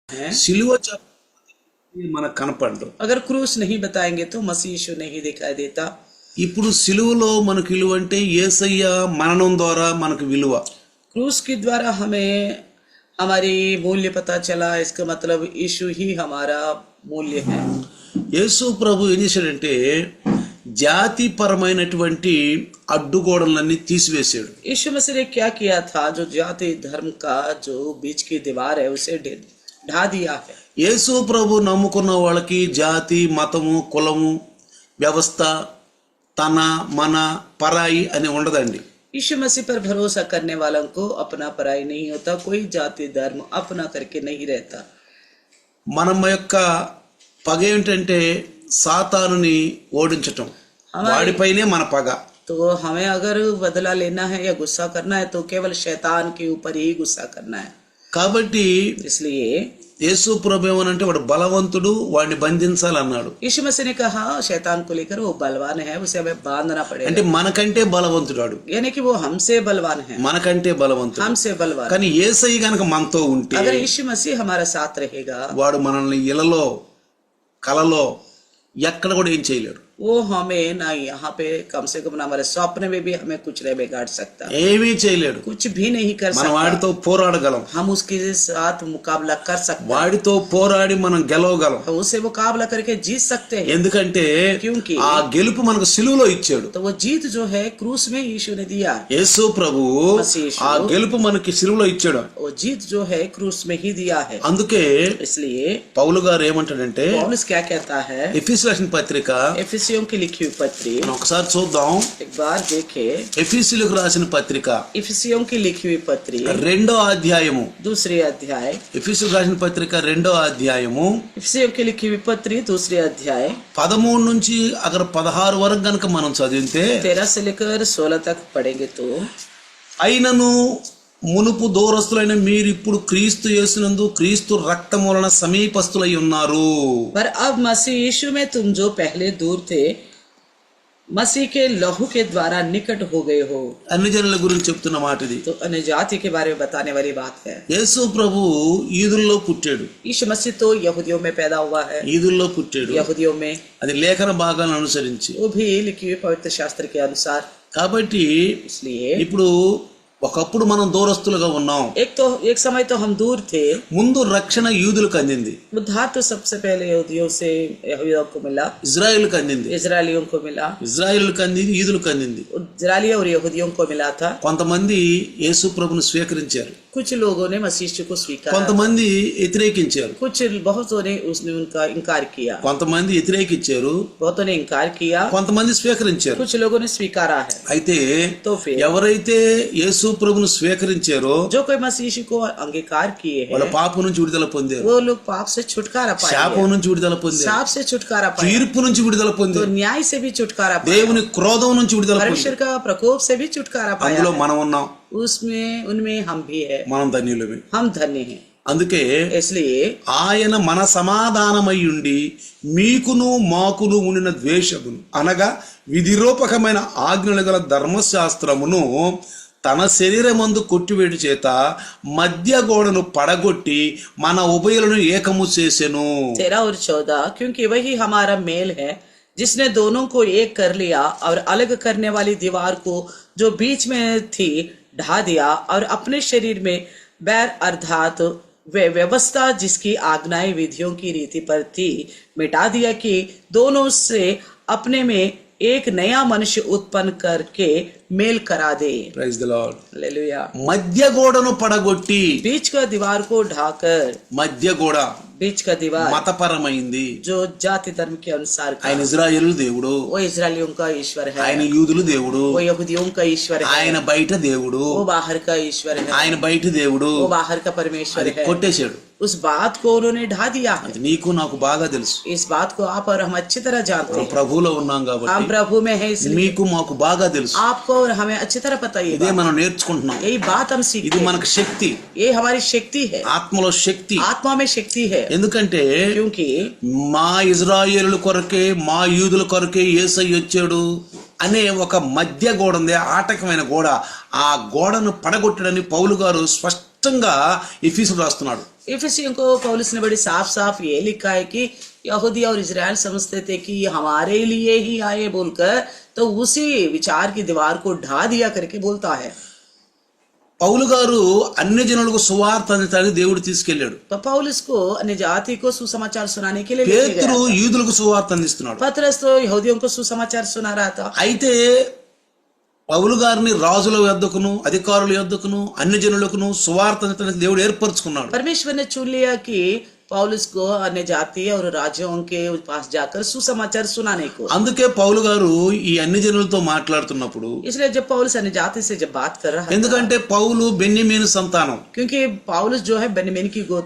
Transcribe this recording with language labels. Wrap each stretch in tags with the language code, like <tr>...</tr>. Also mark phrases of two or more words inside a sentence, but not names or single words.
<hi>है।</hi> <te>సిలువ మనకు కనపడదు.</te> <hi>अगर क्रूस नहीं बताएंगे तो मसीह यीशु नहीं दिखाई देता।</hi> <te>ఇప్పుడు సిలువలో మనకు విలువ అంటే యేసయ్య మరణం ద్వారా మనకు విలువ.</te> <hi>क्रूस के द्वारा हमें हमारी मूल्य पता चला। इसका मतलब यीशु ही हमारा मूल्य है।</hi> <te>యేసు ప్రభు ఏం చేశాడంటే జాతిపరమైనటువంటి అడ్డుగోడలన్నీ తీసివేశాడు.</te> <hi>यीशु मसीह ने क्या किया था? जो जाति धर्म का जो बीच की दीवार है उसे ढा दिया है।</hi> <te>యేసు ప్రభు నమ్ముకున్న వాళ్ళకి జాతి, మతము, కులము, వ్యవస్థ, తన, మన, పరాయి అని ఉండదండి.</te> <hi>यीशु मसीह पर भरोसा करने वालों को अपना पराई नहीं होता। कोई जाति धर्म अपना करके नहीं रहता।</hi> <te>మనం యొక్క పగ ఏంటంటే సాతానుని ఓడించటం. వాడిపైనే మన పగ.</te> <hi>तो हमें अगर बदला लेना है या गुस्सा करना है तो केवल शैतान के ऊपर ही गुस्सा करना है।</hi> <te>కాబట్టి</te> <hi>इसलिए</hi> <te>యేసు ప్రభు ఏమనంటే వాడు బలవంతుడు, వాడిని బంధించాలన్నాడు.</te> <hi>यीशु मसीह ने कहा शैतान को लेकर वो बलवान है, उसे हमें बांधना पड़ेगा।</hi> <te>అంటే మనకంటే బలవంతుడు వాడు,</te> <hi>यानी कि वो हमसे बलवान है,</hi> <te>మనకంటే బలవంతుడు.</te> <hi>हमसे बलवान।</hi> <te>కానీ యేసయ్య గనక మనతో ఉంటే</te> <hi>अगर यीशु मसीह हमारा साथ रहेगा</hi> <te>వాడు మనల్ని ఇలలో, కలలో ఎక్కడ కూడా ఏం చేయలేడు.</te> <hi>वो हमें ना यहाँ पे कम से कम ना हमारे स्वप्न में भी हमें कुछ नहीं बिगाड़ सकता,</hi> <te>ఏమీ చేయలేడు.</te> <hi>कुछ भी नहीं कर</hi> <te>మనం</te> <hi>सकता।</hi> <te>వాడితో పోరాడగలం,</te> <hi>हम उसके साथ मुकाबला कर सकते</hi> <te>వాడితో పోరాడి మనం గెలవగలం.</te> <hi>हैं, उससे मुकाबला करके जीत सकते हैं।</hi> <te>ఎందుకంటే</te> <hi>क्योंकि</hi> <te>ఆ గెలుపు మనకు సిలువలో ఇచ్చాడు.</te> <hi>तो वो जीत जो है क्रूस में यीशु ने दिया।</hi> <te>యేసు ప్రభు ఆ గెలుపు మనకి సిలువలో ఇచ్చాడు.</te> <hi>वो जीत जो है क्रूस में ही दिया है।</hi> <te>అందుకే</te> <hi>इसलिए</hi> <te>పౌలు గారు ఏమంటాడంటే</te> <hi>पौलुस क्या कहता है?</hi> <te>ఎఫెసీయులకు రాసిన పత్రిక</te> <hi>एफिसियों की लिखी हुई पत्री</hi> <te>మనం ఒకసారి చూద్దాం.</te> <hi>एक बार देखे।</hi> <te>ఎఫెసీయులకు రాసిన పత్రిక</te> <hi>एफिसियों की लिखी हुई पत्री</hi> <te>2వ అధ్యాయము.</te> <hi>दूसरे अध्याय।</hi> <te>ఎఫెసీయులకు రాసిన పత్రిక 2వ అధ్యాయము</te> <hi>एफिसियों की लिखी हुई पत्री दूसरे अध्याय</hi> <te>13 నుంచి అక్కడ 16 వరకు గనక మనం చదివితే</te> <hi>13 से लेकर 16 तक पढ़ेंगे तो</hi> <te>అయినను మునుపు దూరస్తులైన మీరు ఇప్పుడు క్రీస్తు యేసునందు క్రీస్తు రక్తం వలన సమీపస్తులై ఉన్నారు.</te> <hi>पर अब मसीह यीशु में तुम जो पहले दूर थे मसीह के लहू के द्वारा निकट हो गए हो।</hi> <te>అన్ని జనుల గురించి చెప్తున్న మాట ఇది.</te> <hi>तो अन्य जाति के बारे में बताने वाली बात है।</hi> <te>యేసు ప్రభు ఈదుల్లో పుట్టాడు.</te> <hi>यीशु मसीह तो यहूदियों में पैदा हुआ है,</hi> <te>ఈదుల్లో పుట్టాడు.</te> <hi>यहूदियों में,</hi> <te>అది లేఖన భాగాలను అనుసరించి.</te> <hi>वो भी लिखी हुई पवित्र शास्त्र के अनुसार।</hi> <te>కాబట్టి</te> <hi>इसलिए</hi> <te>ఇప్పుడు ఒకప్పుడు మనం దూరస్తులుగా ఉన్నాం.</te> <hi>एक समय तो हम दूर थे।</hi> <te>ముందు రక్షణ యూదులకు అందింది,</te> <hi>उद्धार तो सबसे पहले यहूदियों को मिला,</hi> <te>ఇజ్రాయేలుకు అందింది.</te> <hi>इजरायलियों को मिला,</hi> <te>ఇజ్రాయేలుకు అందింది, యూదులకు అందింది.</te> <hi>इजरायली और यहूदियों को मिला था।</hi> <te>కొంతమంది యేసు ప్రభును స్వీకరించారు,</te> <hi>कुछ लोगों ने मसीह को स्वीकार,</hi> <te>కొంతమంది వ్యతిరేకించారు.</te> <hi>कुछ बहुतों ने उसने उनका इनकार किया,</hi> <te>కొంతమంది వ్యతిరేకించారు,</te> <hi>बहुतों ने इनकार किया,</hi> <te>కొంతమంది స్వీకరించారు.</te> <hi>कुछ लोगों ने स्वीकारा है।</hi> <te>అయితే</te> <hi>तो फिर</hi> <te>ఎవరైతే యేసు ప్రభును స్వీకరించారో</te> <hi>जो कोई मसीह को अंगीकार किए</hi> <te>వాళ్ళ</te> <hi>हैं</hi> <te>పాపం నుంచి విడుదల పొందారు,</te> <hi>वो लोग पाप से छुटकारा</hi> <te>శాపం</te> <hi>पाएंगे,</hi> <te>నుంచి విడుదల పొందారు,</te> <hi>साप से छुटकारा पाएंगे,</hi> <te>తీర్పు నుంచి విడుదల</te> <hi>तो</hi> <te>పొందారు,</te> <hi>न्याय से भी छुटकारा पाएंगे,</hi> <te>దేవుని క్రోధం నుంచి విడుదల</te> <hi>परमेश्वर</hi> <te>పొందారు.</te> <hi>का प्रकोप से भी छुटकारा पाया</hi> <te>అందులో</te> <hi>है।</hi> <te>మనం ఉన్నాం,</te> <hi>उसमें उनमें हम भी है,</hi> <te>మనం ధన్యులమే.</te> <hi>हम धन्य हैं।</hi> <te>అందుకే</te> <hi>इसलिए</hi> <te>ఆయన మన సమాధానమై ఉండి మీకును మాకును ఉండిన ద్వేషమును అనగా విధిరూపకమైన ఆజ్ఞలు గల ధర్మశాస్త్రమును తన శరీరమందు కొట్టివేటు చేత మధ్య గోడను పడగొట్టి మన ఉభయులను ఏకము చేసెను.</te> <hi>13 और 14 क्योंकि वही हमारा मेल है जिसने दोनों को एक कर लिया और अलग करने वाली दीवार को जो बीच में थी ढा दिया और अपने शरीर में बैर अर्थात वे व्यवस्था जिसकी आज्ञाएं विधियों की रीति पर थी मिटा दिया कि दोनों से अपने में एक नया मनुष्य उत्पन्न करके मेल करा दे।</hi> <en>Praise the Lord.</en> <hi>हालेलुया।</hi> <te>మధ్య గోడను పడగొట్టి,</te> <hi>बीच का दीवार को ढाकर,</hi> <te>మధ్య గోడ</te> <hi>बीच का दीवार</hi> <te>మతపరమైంది.</te> <hi>जो जाति धर्म के अनुसार का,</hi> <te>ఆయన ఇజ్రాయేలు దేవుడు,</te> <hi>वो इजरायलियों का ईश्वर है,</hi> <te>ఆయన యూదులు దేవుడు,</te> <hi>वो यहूदियों का ईश्वर है,</hi> <te>ఆయన బయట దేవుడు,</te> <hi>वो बाहर का ईश्वर है,</hi> <te>ఆయన बయట దేవుడు.</te> <hi>वो बाहर का परमेश्वर</hi> <te>అది</te> <hi>है।</hi> <te>కొట్టేశాడు.</te> <hi>उस बात को उन्होंने ढा दिया है।</hi> <te>అది నీకు నాకు బాగా తెలుసు.</te> <hi>इस बात को आप और हम अच्छी तरह जानते</hi> <te>మనం</te> <hi>हैं।</hi> <te>ప్రభువులో ఉన్నాం</te> <hi>हम</hi> <te>కాబట్టి</te> <hi>प्रभु में है इसलिए</hi> <te>మీకు మాకు బాగా తెలుసు.</te> <hi>आपको और हमें अच्छी तरह पता ही</hi> <te>ఇదే</te> <hi>है।</hi> <te>మనం నేర్చుకుంటున్నాం.</te> <hi>यही बात हम</hi> <te>ఇది</te> <hi>सीखते हैं।</hi> <te>మనకు శక్తి,</te> <hi>ये हमारी शक्ति है,</hi> <te>ఆత్మలో శక్తి.</te> <hi>आत्मा में शक्ति है।</hi> <te>ఎందుకంటే</te> <hi>क्योंकि</hi> <te>మా ఇజ్రాయేలుల కొరకే, మా యూదుల కొరకే యేసయ్య వచ్చాడు అనే ఒక మధ్య గోడ ఉంది, ఆటకమైన గోడ. ఆ గోడను పడగొట్టడని పౌలు గారు స్పష్టంగా స్పష్టంగా ఎఫీసులు రాస్తున్నాడు.</te> <hi>इफिसियों को पौलुस ने बड़ी साफ साफ ये लिखा है कि यहूदी और इजराइल समझते थे कि ये हमारे लिए ही आए बोलकर, तो उसी विचार की दीवार को ढा दिया करके बोलता है.</hi> <te>పౌలు గారు అన్ని జనులకు సువార్త అందించడానికి దేవుడు తీసుకెళ్లాడు.</te> <hi>तो पौलुस को अन्य जाति को सुसमाचार सुनाने के लिए लेके गया.</hi> <te>పేతురు యూదులకు సువార్త అందిస్తున్నాడు.</te> <hi>पतरस तो यहूदियों को सुसमाचार सुना रहा था.</hi> <te>అయితే పౌలు గారిని రాజుల యొద్దకును అధికారుల యొద్దకును అన్ని జనులకును సువార్త అందించడానికి దేవుడు ఏర్పరచుకున్నాడు.</te> <hi>परमेश्वर ने चुन लिया कि पौलुस को अन्य जाति और राज्यों के पास जाकर सुसमाचार सुनाने को.</hi> <te>అందుకే పౌలు గారు ఈ అన్ని జనులతో మాట్లాడుతున్నప్పుడు,</te> <hi>इसलिए जब पौलुस अन्य जाति से जब बात कर रहा है,</hi> <te>ఎందుకంటే పౌలు బెన్యమీను సంతానం,</te> <hi>क्योंकि पौलुस जो है बेन्यामीन की गोत्र</hi>